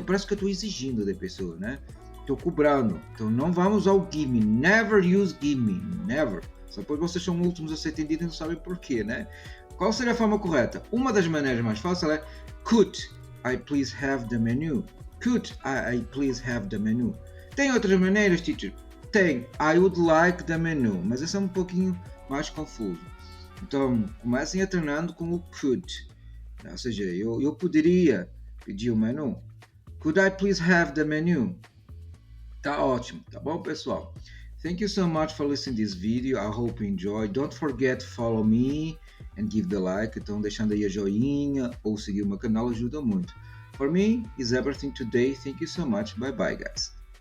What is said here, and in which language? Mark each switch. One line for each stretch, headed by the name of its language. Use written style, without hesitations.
Portuguese: Parece que eu estou exigindo da pessoa, né? Estou cobrando.
English: Então não vamos ao give me. Never use give me. Never.
Portuguese: Só depois vocês são últimos a ser entendidos e não sabem porquê, né? Qual seria a forma correta?
English: Uma das maneiras mais fáceis é could I please have the menu? Could I please have the menu? Tem outras maneiras, teacher? Tem. I would like the menu.
Portuguese: Mas esse é um pouquinho mais confuso. Então, comecem a treinando com o could. Ou seja, eu poderia pedir o menu.
English: Could I please have the menu? Tá ótimo, tá bom, pessoal? Thank you so much for listening to this video. I hope you enjoy. Don't forget to follow me and give the like.
Portuguese: Então, deixando aí a joinha ou seguir o meu canal ajuda muito. For me, is everything today. Thank you so much. Bye bye, guys.